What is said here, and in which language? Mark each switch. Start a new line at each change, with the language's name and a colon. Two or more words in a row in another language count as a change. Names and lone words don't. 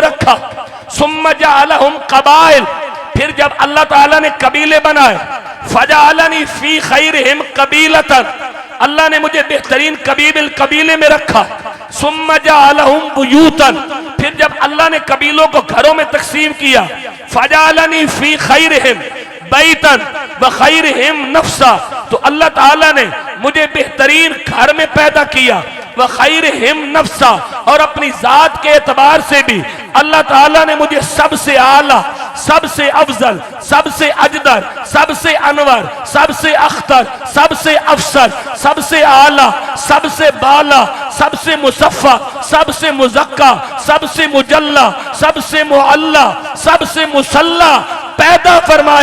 Urdu: رکھا،
Arabic: ثم جعلہم قبائل،
Urdu: پھر جب اللہ تعالیٰ نے قبیلے بنائے،
Arabic: فجعلنی فی خیرہم قبیلۃ،
Urdu: اللہ نے مجھے بہترین قبیلے میں رکھا،
Arabic: ثم جعلہم بیوتا،
Urdu: پھر جب اللہ نے قبیلوں کو گھروں میں تقسیم کیا،
Arabic: فجعلنی فی خیرہم بیتا وخیرہم نفسا،
Urdu: تو اللہ تعالیٰ نے مجھے بہترین گھر میں پیدا کیا،
Arabic: وخیرہم نفسا،
Urdu: اور اپنی ذات کے اعتبار سے بھی اللہ تعالیٰ نے مجھے سب سے اعلیٰ، سب سے افضل، سب سے اجدر، سب سے انور، سب سے اختر، سب سے افسر، سب سے اعلیٰ، سب سے بالا، سب سے مصفہ، سب سے مزکہ، سب سے مجلہ، سب سے معلہ، سب سے مسلح پیدا فرمایا۔